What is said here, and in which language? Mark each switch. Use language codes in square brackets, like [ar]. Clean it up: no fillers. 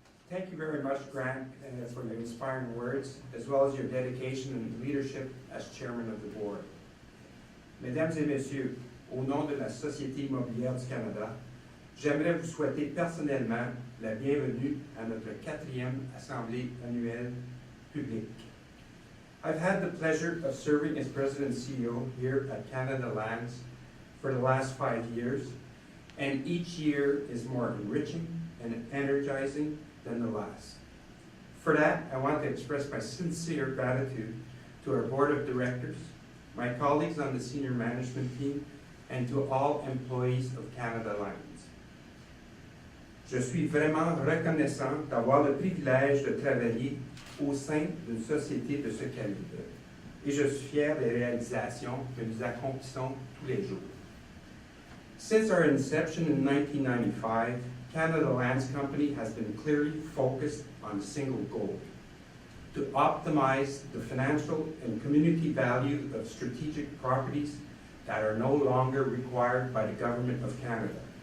[en] Thank you very much, Grant, for your inspiring words, as well as your dedication and leadership as chairman of the board. [fr] Mesdames et messieurs, au nom de la Société immobilière du Canada, j'aimerais vous souhaiter personnellement la bienvenue à notre 4e Assemblée annuelle publique. [en] I've had the pleasure of serving as President and CEO here at Canada Lands for the last 5 years, and each year is more enriching and energizing than the last. For that, I want to express my sincere gratitude to our board of directors, my colleagues on the senior management team, and to all employees of Canada Lands. [fr] Je suis vraiment reconnaissant d'avoir le privilège de travailler au sein d'une société de ce calibre, et je suis fier des réalisations que nous accomplissons tous les jours. [en] Since our inception in 1995, Canada Lands Company has been clearly focused on a single goal: to optimize the financial and community value of strategic properties that are no longer required by the Government of Canada.